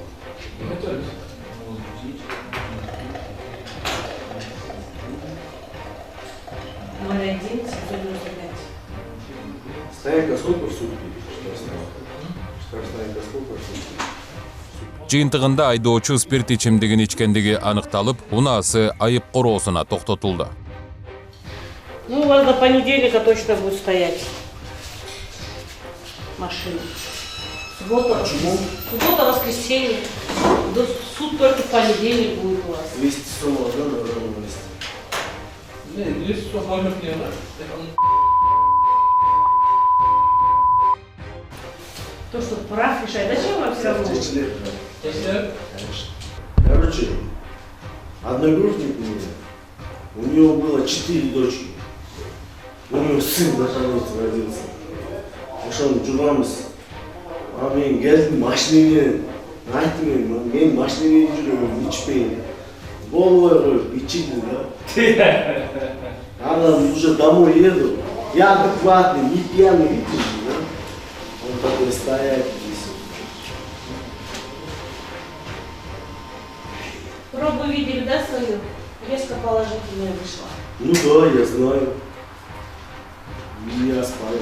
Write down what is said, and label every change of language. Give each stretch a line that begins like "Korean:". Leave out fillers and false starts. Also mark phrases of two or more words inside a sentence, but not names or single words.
Russian: Стоянка сколько в сутки? Штрафная сколько в сутки?
Kyrgyz: Жыйынтыгында айдоочу спирт ичимдигин ичкендиги аныкталып, унаасы айып короосуна токтотулду.
Russian: Ну, у вас до понедельника точно будет стоять машина. Суббота, суббота, воскресенье. Суд только в понедельник будет у вас. 200 сом да, на ровном месте. Не, 200 сом можно не да? То, что прав решает. Зачем вам все равно? 10 лет, да. 10 лет? Конечно. Короче, одногруппник у меня, у него было 4 дочки. У него сын наконец-то родился.
Kyrgyz: Ошон жургамыз. А мен келдим машинемен, айттым мен машинемен жүрөм, ичпейм. Болбой коюп ичиди да.
Russian: Анан уже домой еду. Я адекватный, не пьяный, видишь, да? Он такой стоять здесь. Пробу видели, да, свою? Резко положительная вышла. Ну да, я знаю. Не оспариваю.